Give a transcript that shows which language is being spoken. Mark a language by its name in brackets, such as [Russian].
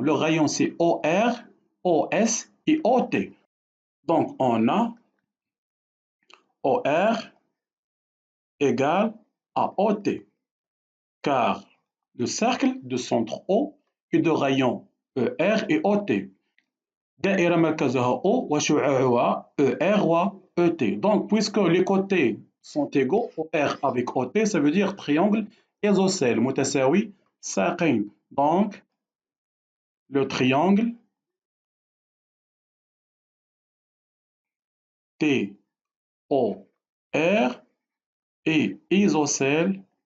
[French] Le rayon c'est OR, OS et OT. Donc on a OR égale à OT, car le cercle de centre O est de rayon ER et OT. [Arabic] دائرة مركزها O وشعاعها ER و ET. [French] Donc, puisque les côtés sont égaux, OR avec OT, ça veut dire triangle isocèle [Arabic] متساوي ساقين. [French] Donc, le triangle TOR est isocèle